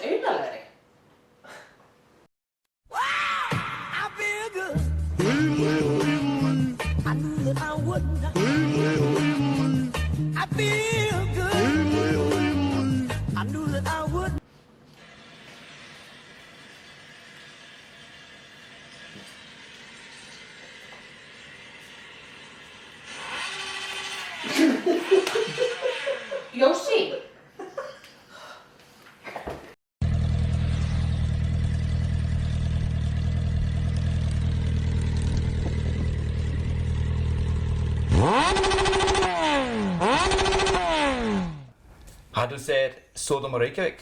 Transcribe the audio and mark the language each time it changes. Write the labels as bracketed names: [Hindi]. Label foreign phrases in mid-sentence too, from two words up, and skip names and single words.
[Icelandic] alvarlegri. [English] I knew that I wouldn't. I feel good. I knew that I would. Jósi? [Danish] Har du set Sodom og Reykjavik?